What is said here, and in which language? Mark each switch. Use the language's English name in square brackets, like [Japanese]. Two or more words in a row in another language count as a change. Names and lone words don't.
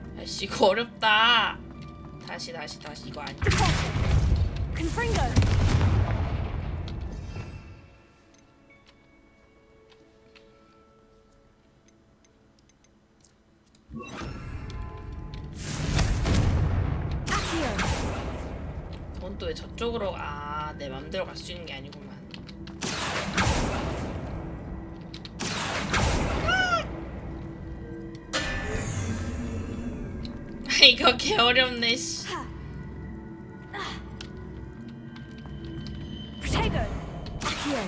[Korean] 씨 이거 어렵다. 다시 이거 아니야. Confringo. Accio. 넌 또 왜 저쪽으로 내 맘대로 갈 수 있는 게 아니구만. 이거 개 어렵네 씨. Protego. Accio.